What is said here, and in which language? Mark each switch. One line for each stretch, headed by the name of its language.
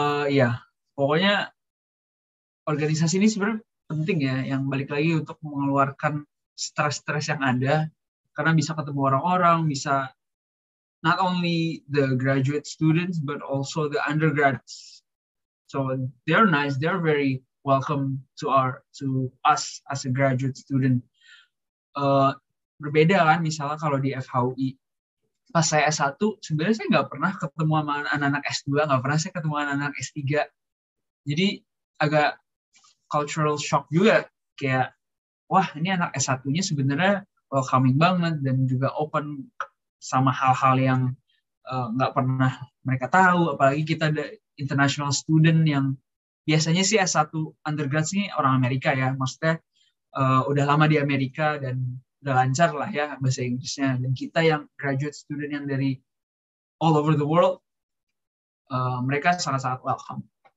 Indonesian: Ya, pokoknya organisasi ini sebenarnya penting ya, yang balik lagi untuk mengeluarkan stres-stres yang ada, karena bisa ketemu orang-orang, bisa
English: not only the graduate students but also the undergrads. So they're nice, they're very welcome to us as a graduate student.
Indonesian: Berbeda kan, misalnya kalau di FHUI. Pas saya S1, sebenarnya saya nggak pernah ketemu sama anak-anak S2, nggak pernah saya ketemu anak-anak S3. Jadi agak cultural shock juga, kayak, wah ini anak S1-nya sebenarnya welcoming banget, dan juga open sama hal-hal yang nggak pernah mereka tahu, apalagi kita ada international student yang biasanya sih S1 undergrad sih orang Amerika ya, maksudnya udah lama di Amerika dan udah lancar lah ya bahasa Inggrisnya, dan kita yang graduate student yang dari
English: all over the world,
Indonesian: mereka sangat-sangat welcome.